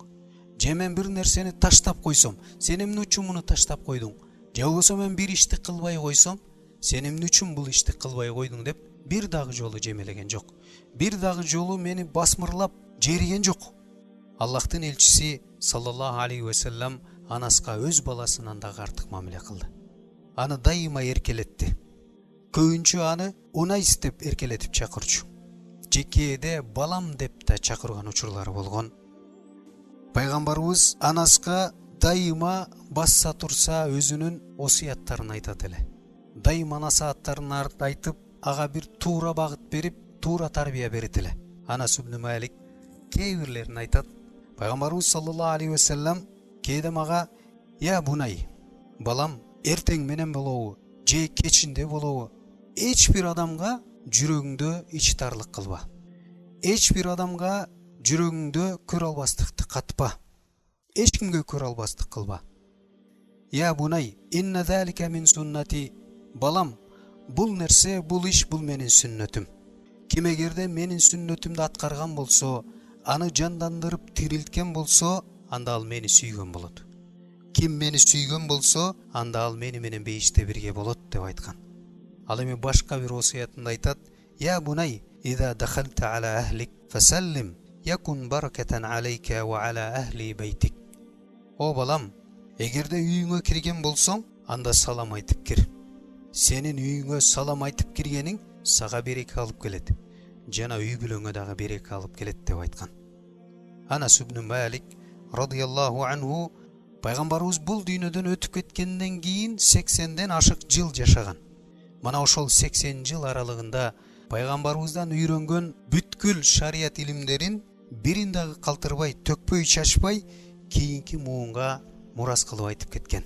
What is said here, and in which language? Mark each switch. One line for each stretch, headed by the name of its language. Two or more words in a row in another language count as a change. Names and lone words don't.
Kyrgyz: Же мен бир нерсени таштап койсом, сен эмне үчүн муну таштап койдуң? Же болбосо мен бир ишти кылбай койсом, сен эмне үчүн бул ишти кылбай койдуң деп бир дагы жолу жемелеген жок. Бир дагы жолу мени басмырлап жериген жок. Аллахтын элчиси
Arabic: صلى الله عليه وسلم
Kyrgyz: Анаска өз баласынан дагы артык мамиле кылды. Аны дайыма эркелетти. Көбүнчө аны Унайс деп эркелетип чакырчу. Жекеде балам деп да чакырган учурлары болгон. Пайгамбарыбыз Анаска дайыма басса турса өзүнүн осуяттарын айтат эле. Дайыма насааттарын айтып, ага бир туура багыт берип, туура тарбия берет эле. Анас ибн Малик кээ бирлерин айтат: Пайгамбарыбыз
Arabic: صلى الله عليه وسلم
Kyrgyz: кээде мага:
Arabic: "يا بني,
Kyrgyz: балам, эртең менен болобу, же кечинде болобу, эч бир адамга жүрөгүңдө ичтарлык кылба. Эч бир адамга жүрөгүңдө көрө албастыкты катпа. Эч кимге көрө албастык кылба.
Arabic: يا بني إن ذلك من سنتي."
Kyrgyz: Балам, бул нерсе, бул иш, бул менин сүннөтүм. Ким эгерде менин сүннөтүмдү аткарган болсо, аны жандандырып тирилткен болсо, анда ал мени сүйгөн болот. Ким мени сүйгөн болсо, анда ал мени менен бейиште бирге болот деп айткан. Ал эми башка бир осуятында айтат:
Arabic: "يا بني إذا دخلت على أهلك فسلم, يكن بركة عليك وعلى أهل بيتك."
Kyrgyz: О балам, эгерде үйүңө кирген болсоң, анда салам айтып кир. Сенин үйүңө салам айтып киргениң сага береке алып келет. Жана үй бүлөңө дагы береке алып келет деп айткан. Анас ибн Малик
Arabic: رضي الله عنه
Kyrgyz: пайгамбарыбыз бул дүйнөдөн өтүп кеткенден кийин 80ден ашык жыл жашаган. Мана ошол 80 жыл аралыгында пайгамбарыбыздан үйрөнгөн бүткүл шарият илимдерин бирин дагы калтырбай, төкпөй чачпай кийинки муунга мурас кылып айтып кеткен.